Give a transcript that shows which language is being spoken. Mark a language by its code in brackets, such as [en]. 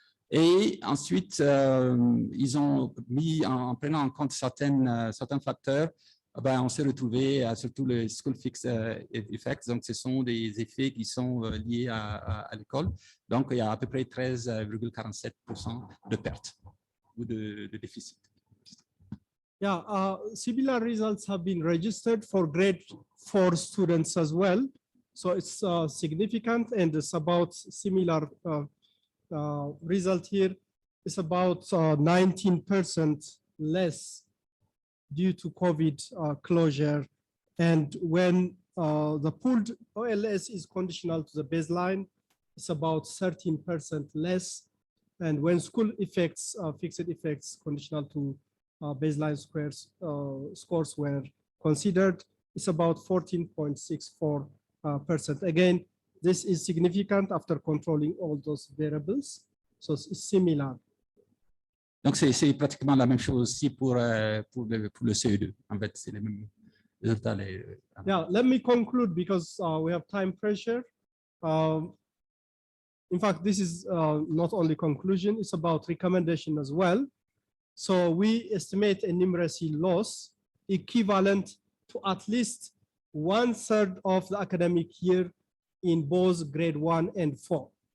[fr] Et ensuite, ils ont mis, en prenant en compte certains facteurs, ben, on s'est retrouvé surtout le [en] school fixed effects, [fr] donc ce sont des effets qui sont liés à l'école. Donc, il y a à peu près 13,47% de perte ou de déficit. [en] Yeah, similar results have been registered for grade 4 students as well. So it's significant, and it's about similar result here. It's about 19% less due to COVID closure. And when the pooled OLS is conditional to the baseline, it's about 13% less. And when school effects, fixed effects conditional to baseline scores were considered, it's about 14.64%. Again, this is significant after controlling all those variables. So it's similar. [fr] Donc, c'est pratiquement la même chose aussi pour le CE2. En fait, c'est les mêmes résultats. [en] Yeah, let me conclude because we have time pressure. In fact, this is not only conclusion, it's about recommendation as well. So we estimate a numeracy loss equivalent to at least 1/3 of the academic year in both grade 1 and 4.